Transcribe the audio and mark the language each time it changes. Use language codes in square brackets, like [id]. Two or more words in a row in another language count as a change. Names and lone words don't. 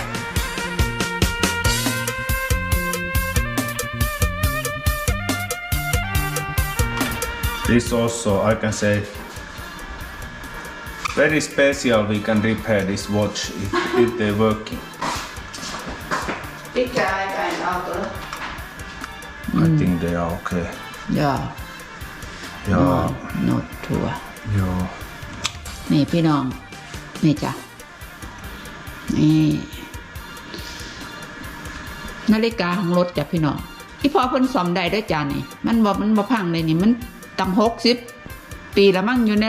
[en] This also I can say very special we can repair this watch if they working. [fi] Pitkä aikainen autolla. [en] I think they are okay. [fi] Joo. Ja [en] Not sure. [fi] joo. [tts] นี่พี่น้องนี่จ้ะนี่นาฬิกาของรถจ้ะพี่น้องอีพอเพิ่นซ่อมได้ด้วยจ้ะนี่มันบ่พังเลยนี่มันตั้ง60 ปีแล้วมั้งอยู่ในร